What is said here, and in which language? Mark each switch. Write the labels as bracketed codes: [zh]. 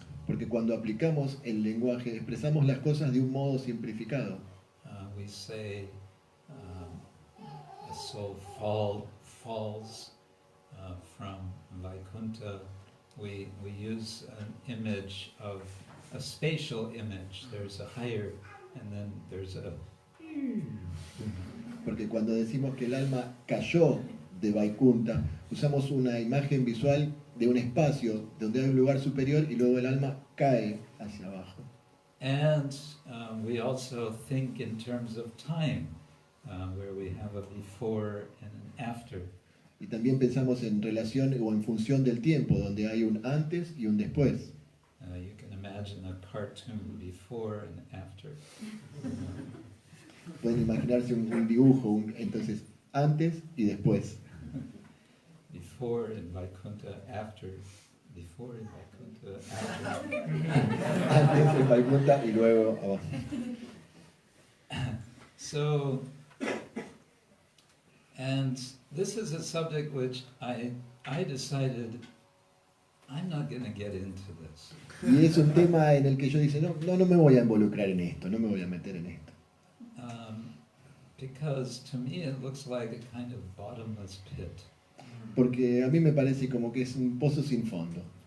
[es] Porque cuando aplicamos el lenguaje, expresamos las cosas de un modo simplificado. [en] We say a soul falls from Vaikuntha. We use an image of a spatial image. There's a higher, and then there's a. [es] Porque cuando decimos que el alma cayó de Vaikunta, usamos una imagen visual de un espacio donde hay un lugar superior y luego el alma cae hacia abajo. [en] And we also think in terms of time, where we have a before and an after. [es] Y también pensamos en relación o en función del tiempo, donde hay un antes y un después. [en] You can imagine a cartoon before and after. [es] Pueden imaginarse un dibujo, entonces antes y después. [en] Before in Vaikuntha, after. Before in Vaikuntha, after. [es] Antes en Vaikunta y luego abajo. [en] So, and this is a subject which I decided I'm not going to get into this. [es] Y es un tema en el que yo dice, no me voy a involucrar en esto, no me voy a meter en esto. [en] Because to me it looks like a kind of bottomless pit. [es] Porque a mí me parece como que es un pozo sin fondo.